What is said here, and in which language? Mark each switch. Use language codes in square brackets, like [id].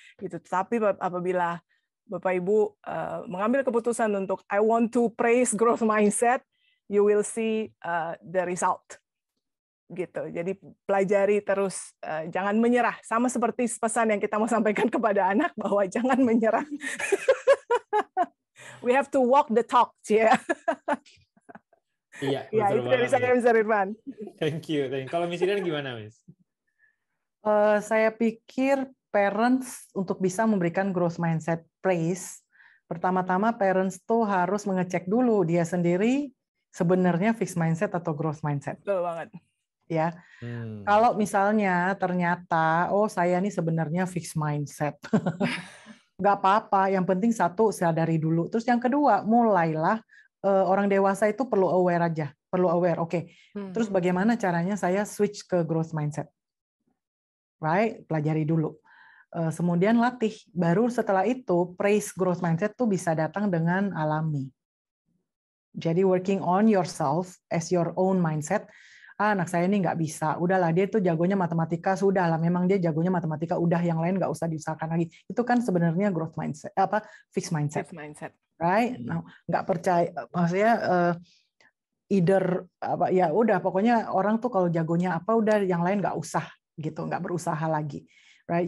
[id] Gitu. Tapi apabila Bapak Ibu mengambil keputusan untuk [en] I want to praise growth mindset, you will see the result. [id] Gitu. Jadi pelajari terus, jangan menyerah. Sama seperti pesan yang kita mau sampaikan kepada anak bahwa jangan menyerah. [en] We have to walk the talk, ya. [id] Iya, ya, itu dari saya, Mr. Irfan. [en] Thank you. [id] Kalau Miss Iren gimana, Miss? Saya pikir parents untuk bisa memberikan growth mindset praise, pertama-tama parents tuh harus mengecek dulu dia sendiri sebenarnya fixed mindset atau growth mindset. Betul banget. Ya, kalau misalnya ternyata saya ini sebenarnya fixed mindset, nggak apa-apa. Yang penting satu sadari dulu. Terus yang kedua mulailah orang dewasa itu perlu aware aja, perlu aware. Oke. Terus bagaimana caranya saya switch ke growth mindset? Right, pelajari dulu. Kemudian latih. Baru setelah itu praise growth mindset tuh bisa datang dengan alami. [en] Jadi working on yourself as your own mindset. [id] Anak saya ini nggak bisa, udahlah dia tuh jagonya matematika, sudahlah memang dia jagonya matematika, udah yang lain nggak usah diusahakan lagi. Itu kan sebenarnya growth mindset, fixed mindset, right? Nah, nggak percaya, maksudnya either ya udah pokoknya orang tuh kalau jagonya apa udah yang lain nggak usah gitu, nggak berusaha lagi, right?